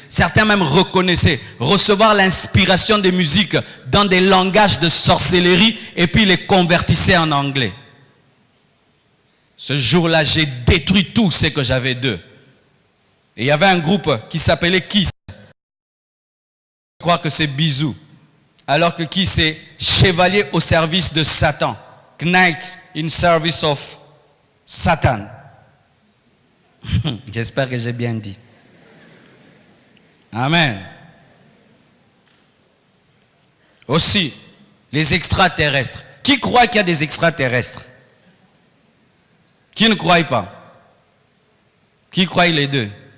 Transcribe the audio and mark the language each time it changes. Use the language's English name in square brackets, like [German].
[French] Certains même reconnaissaient recevoir l'inspiration des musiques dans des langages de sorcellerie et puis les convertissaient en anglais. Ce jour-là, j'ai détruit tout ce que j'avais d'eux. Et il y avait un groupe qui s'appelait Kiss. Je crois que c'est Bisou. Alors que Kiss c'est chevalier au service de Satan. [English] Knight in service of Satan. [French] J'espère que j'ai bien dit. Amen. Aussi, les extraterrestres. Qui croit qu'il y a des extraterrestres? Qui ne croit pas? Qui croit les deux?